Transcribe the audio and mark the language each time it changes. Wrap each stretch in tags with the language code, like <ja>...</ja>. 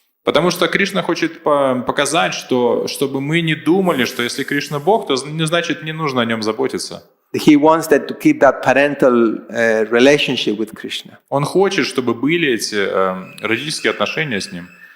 <ru>Потому что Кришна хочет показать, что чтобы мы не думали, что если Кришна Бог, то значит не нужно о нем заботиться.</ru> <en>He wants them to keep that parental relationship with Krishna.</en> <ru>Он хочет, чтобы были эти родительские отношения с ним.</ru>